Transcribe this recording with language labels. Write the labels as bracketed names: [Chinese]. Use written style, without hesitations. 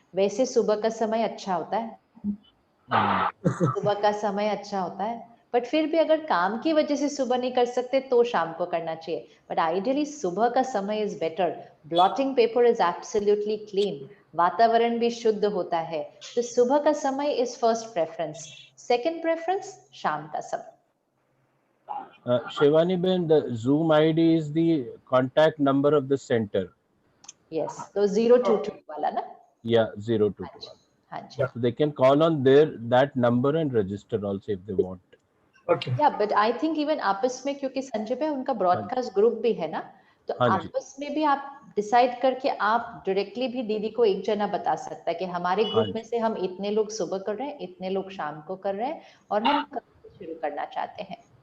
[Hindi] वैसे सुबह का समय अच्छा होता है, सुबह का समय अच्छा होता है, बट फिर भी अगर काम की वजह से सुबह नहीं कर सकते तो शाम को करना चाहिए। बट आइडियली सुबह का समय is better. [English] blotting paper is absolutely clean, [Hindi] वातावरण भी शुद्ध होता है, तो सुबह का समय is first preference. Second preference शाम का समय। [English] Shivani Ben, the Zoom ID is the contact number of the center. [Hindi] Yes, तो 022 वाला ना? [English] Yeah, 022. [Hindi] हाँ जी। [English] So they can call on that number and register also if they want. Okay. Yeah, but I think even [Hindi] आपस में, क्योंकि संजय भाई उनका broadcast group भी है ना, तो आपस में भी आप डिसाइड करके आप डायरेक्टली भी दीदी को एक जना बता सकता है कि हमारे ग्रुप में से हम इतने लोग सुबह कर रहे हैं, इतने लोग शाम को कर रहे हैं, और हम कब शुरू करना चाहते हैं।